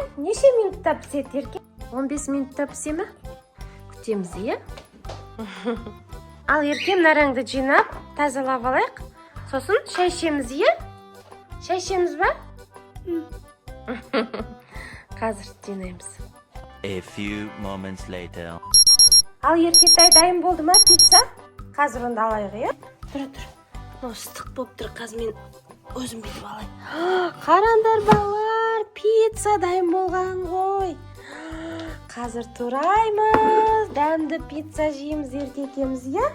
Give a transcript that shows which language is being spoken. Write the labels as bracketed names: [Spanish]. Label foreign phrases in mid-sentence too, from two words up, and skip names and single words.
[Kazakh] Неше минутта піседі, Ерке? 15 минутта пісе ме? Күтеміз, иә? Ал Ерке, нараңды жинап, тазалап алайық. Сосын шай ішеміз, иә? Шай ішеміз ба? Қазір жинаймыз. [English] A few moments later. [Kazakh] Ал Еркетай, дайын болды ма пицца? Қазір онда алайық, иә? Тұра. Мынау ыстық болып тұр, қазір мен өзім бүйтіп алайын. Қараңдар балалар, пицца дайын болған ғой. Қазір тураймыз, дәмді пицца жейміз, Ерке екеуміз, иә?